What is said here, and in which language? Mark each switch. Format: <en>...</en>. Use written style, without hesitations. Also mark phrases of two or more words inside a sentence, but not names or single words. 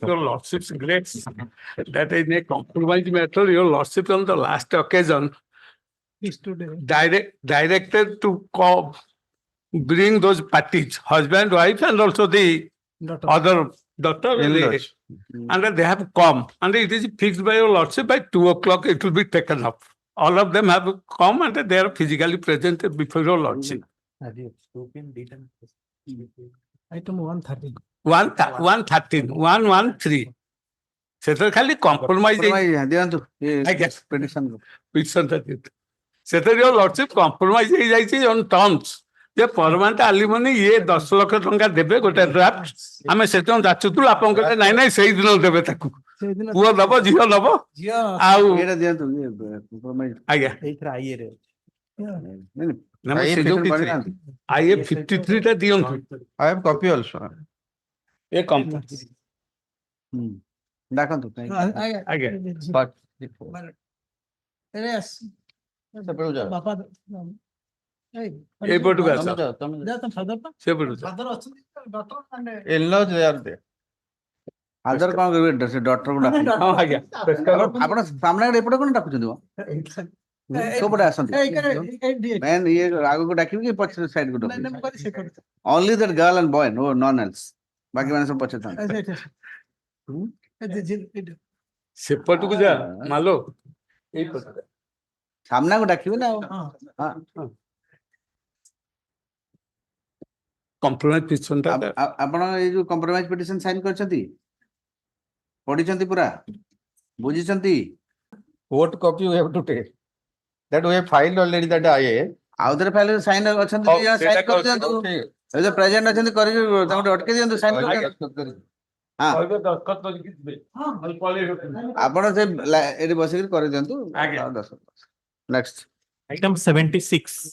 <en>take your lordship's grace that in a compromise matter, your lordship on the last occasion directed to bring those parties, husband, wife, and also the other daughter. In-laws. And they have come, and it is fixed by your lordship by 2 o'clock it will be taken up. All of them have come and they are physically present before your lordship. Item 130. 113, 113.</en> <or>ସେଥିରେ ଖାଲି compromise ଦିଅନ୍ତୁ ଆଜ୍ଞା</or> <en>petition</en> <or>petition ଟା ଦିଅନ୍ତୁ। ସେଥିରେ</or> <en>your lordship compromise</en> <or>ହେଇଯାଇଛି</or> <en>on terms</en> <or>ଯେ</or> <en>permanent alimony</en> <or>ଇଏ 10 ଲକ୍ଷ ଟଙ୍କା ଦେବେ ଗୋଟେ draft ଆମେ ସେଦିନ ଯାଚୁଥିଲୁ ଆପଣ କହିଲେ ନାଇଁ ନାଇଁ ସେଇଦିନ ଦେବେ ତାକୁ ପୁଅ ଦବ ଝିଅ ଦବ ଆଉ ଏଇଟା ଦିଅନ୍ତୁ compromise ଆଜ୍ଞା ଏଇଥିରେ ଆଇଏରେ ସେ ଯୋଉ କିଛି IA 53 ଟା ଦିଅନ୍ତୁ।</or> <en>I have copy also.</en> <or>ଏ compromise ଡାକନ୍ତୁ ଆଜ୍ଞା ବାପା ଏଇପଟକୁ ଆସ ସେପଟକୁ</or> <en>In-laws, they are there.</en> <or>ଆଦର କଣ କରିବେ ସେ ଡକ୍ଟରକୁ ଡାକନ୍ତୁ ହଁ ଆଜ୍ଞା ଆପଣ ସାମ୍ନାରେ ଏପଟେ କଣ ଡାକୁଛନ୍ତି କୋଉପଟେ ଆସନ୍ତି ମେନ୍ ଇଏ ଆଗକୁ ଡାକିବି କି ପଛ ସାଇଡ୍ କୁ ଡାକିବି</or> <en>only that girl and boy, no none else</en> <or>ବାକି ମାନେ ସବୁ ପଛରେ ଥାନ୍ତି ସେପଟକୁ ଯା ମାଲୋ ଏଇପଟକୁ ସାମ୍ନାକୁ ଡାକିବି ନା</or> <en>compromise petition ଟା</en> <or>ଆପଣ ଏଇ ଯୋଉ</or> <en>compromise petition</en> <or>ସାଇନ୍ କରିଛନ୍ତି ପଢିଛନ୍ତି ପୁରା ବୁଝିଛନ୍ତି</or> <en>What copy you have to take? That we have filed already that IA.</en> <or>ଆଉ ଥରେ</or> <en>file sign</en> <or>ଅଛନ୍ତି ସାଇନ୍ କରିଦିଅନ୍ତୁ ଏ ଯୋଉ ପ୍ରେଜେଣ୍ଟ ଅଛନ୍ତି କରିକି ତାଙ୍କୁ ଅଟକେଇ ଦିଅନ୍ତୁ ସାଇନ୍ କରିଦିଅନ୍ତୁ ଆପଣ ସେ ଏଠି ବସିକି କରିଦିଅନ୍ତୁ ନେକ୍ସଟ</or> <en>Item 76.</en>